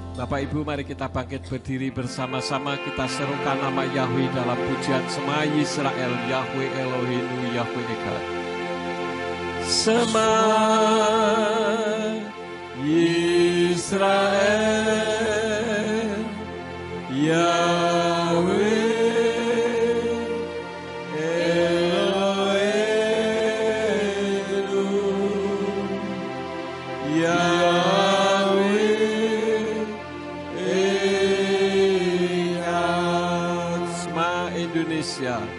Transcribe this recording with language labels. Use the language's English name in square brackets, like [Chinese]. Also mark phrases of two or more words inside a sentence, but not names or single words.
[Indonesian] Bapak Ibu, mari kita bangkit berdiri bersama-sama. Kita serukan nama Yahweh dalam pujian [Hebrew] שמע ישראל, יהוה אלוהינו, יהוה אחד. שמע ישראל, יהוה אלוהינו, [Indonesian] Indonesia,